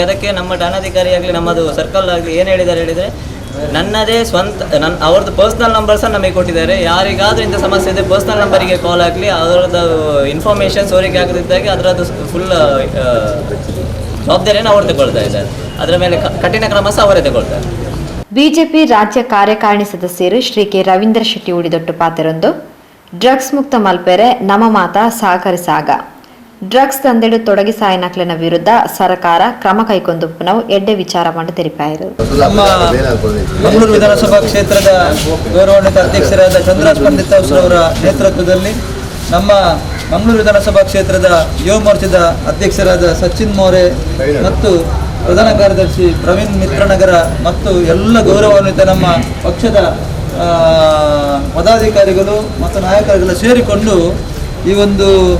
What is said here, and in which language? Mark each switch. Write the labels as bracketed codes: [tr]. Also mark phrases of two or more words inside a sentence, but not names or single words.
[kn] ಅದಕ್ಕೆ ನಮ್ಮ ಠಾಣಾಧಿಕಾರಿ ಆಗಲಿ, ನಮ್ಮದು ಸರ್ಕಲ್ ಆಗಲಿ ಏನು ಹೇಳಿದ್ದಾರೆ ಹೇಳಿದರೆ, ನನ್ನದೇ ಅವ್ರದ್ದು [en] personal number [kn] ಸಹ ನಮಗೆ ಕೊಟ್ಟಿದ್ದಾರೆ. ಯಾರಿಗಾದರೂ ಇಂಥ ಸಮಸ್ಯೆ ಇದೆ [en] personal numberige [kn] ಕಾಲ್ ಆಗಲಿ, ಅದರದ್ದು ಇನ್ಫಾರ್ಮೇಷನ್ ಸೋರಿಕೆ ಆಗದಿದ್ದಾಗೆ ಅದರದ್ದು ಫುಲ್ ಜವಾಬ್ದಾರಿಯನ್ನು ಅವರು ತಗೊಳ್ತಾ ಇದ್ದಾರೆ. ಅದರ ಮೇಲೆ ಕಠಿಣ ಕ್ರಮ ಸಹ ಅವರೇ ತಗೊಳ್ತಾರೆ. [tcy] ಬಿಜೆಪಿ ರಾಜ್ಯ ಕಾರ್ಯಕಾರಿಣಿ ಸದಸ್ಯರು ಶ್ರೀ ಕೆ ರವೀಂದ್ರ ಶೆಟ್ಟಿ ಉಳಿದೊಟ್ಟು ಪಾತೆರೊಂದು ಡ್ರಗ್ಸ್ ಮುಕ್ತ ಮಲ್ಪೆರೆ ನಮ ಮಾತ ಸಹಕರಿಸಾಗ ಡ್ರಗ್ಸ್ ತಂದೆಡು ತೊಡಗಿ ಸಾಯನಕ್ಲಿನ ವಿರುದ್ಧ ಸರ್ಕಾರ ಕ್ರಮ ಕೈಗೊಂಡು ನಾವು ಎಡ್ಡೆ ವಿಚಾರ ಮಾಡಿ ತೆರಿಪಾಯಿರು. [kn] ನಮ್ಮ ಮಂಗಳೂರು ವಿಧಾನಸಭಾ ಕ್ಷೇತ್ರದ ಗೌರವಾನ್ವಿತ ಅಧ್ಯಕ್ಷರಾದ ಚಂದ್ರಾಸ್ ಪಂಡಿತ್ ಅವರ ನೇತೃತ್ವದಲ್ಲಿ ನಮ್ಮ ಮಂಗಳೂರು ವಿಧಾನಸಭಾ ಕ್ಷೇತ್ರದ ಯುವ ಮೋರ್ಚಾದ ಅಧ್ಯಕ್ಷರಾದ ಸಚಿನ್ ಮೋರೆ ಮತ್ತು ಪ್ರಧಾನ ಕಾರ್ಯದರ್ಶಿ ಪ್ರವೀಣ್ ಮಿತ್ರನಗರ ಮತ್ತು ಎಲ್ಲ ಗೌರವಾನ್ವಿತ ನಮ್ಮ ಪಕ್ಷದ ಪದಾಧಿಕಾರಿಗಳು ಮತ್ತು ನಾಯಕರುಗಳು ಸೇರಿಕೊಂಡು ಈ ಒಂದು